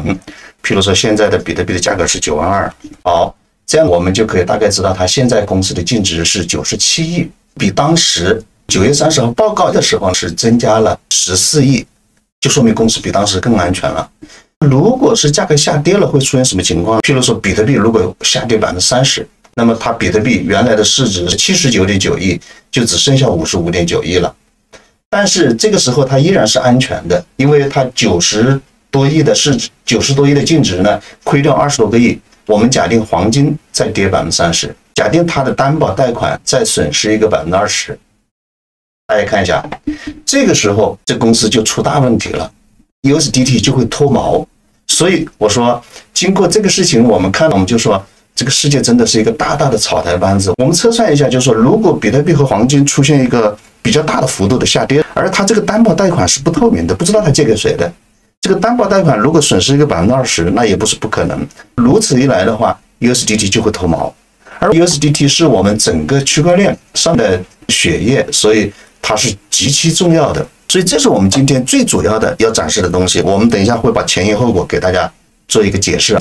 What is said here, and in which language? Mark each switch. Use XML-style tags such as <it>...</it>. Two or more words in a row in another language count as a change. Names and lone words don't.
<zh>譬如說現在的比特幣的價格是9萬2，好，這樣我們就可以大概知道它現在公司的淨值是97億，比當時9月30號報告的時候是增加了14億，就說明公司比當時更安全了。如果是價格下跌了，會出現什麼情況？譬如說比特幣如果下跌30%。那麼它比特幣原來的市值是79.9億，就只剩下55.9億了。但是这个时候它依然是安全的，因為它90多億的市值，90多億的淨值呢，虧掉20多個億。我們假定黃金再跌30%，假定它的擔保貸款再損失一個20%。大家看一下，這個時候這公司就出大問題了 ，USDT 就會脫毛。所以我說，經過這個事情，我們就說。這個世界真的是一個大大的草台班子。我們測算一下，就是說，如果比特幣和黃金出現一個比較大的幅度的下跌，而它這個擔保貸款是不透明的，不知道它借給誰的。這個擔保貸款如果損失一個20%，那也不是不可能。如此一來的話 ，USDT 就會脫毛。而 USDT 是我們整個區塊鏈上的血液，所以它是極其重要的。所以這是我們今天最主要的要展示的東西。我們等一下會把前因後果給大家做一個解釋。</zh>